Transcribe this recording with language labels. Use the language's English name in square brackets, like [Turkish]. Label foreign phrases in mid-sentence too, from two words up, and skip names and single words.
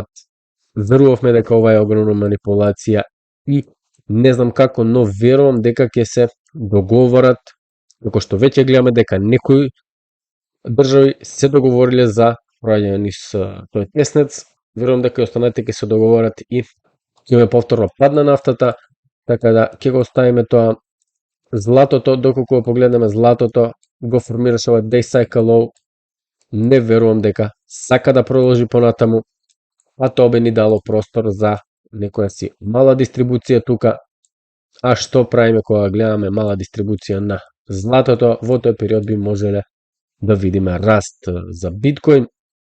[Macedonian] Верувавме дека ова е огромна манипулација и не знам како, но верувам дека ќе се договорат, како што веќе гледаме дека некои држави се договориле за проаѓање низ тој теснец. Верувам дека и останатите ќе се договорат и ќе имаме повторно пад на нафтата, така да ќе го оставиме тоа. Златото, доколку го погледнеме, златото го формираше ова [English] day cycle low. [Macedonian] Не верувам дека сака да продолжи понатаму, а тоа би ни дало простор за некоја си мала дистрибуција тука. А што правиме кога гледаме мала дистрибуција на златото? Во тој период би можеле да видиме раст за биткоин.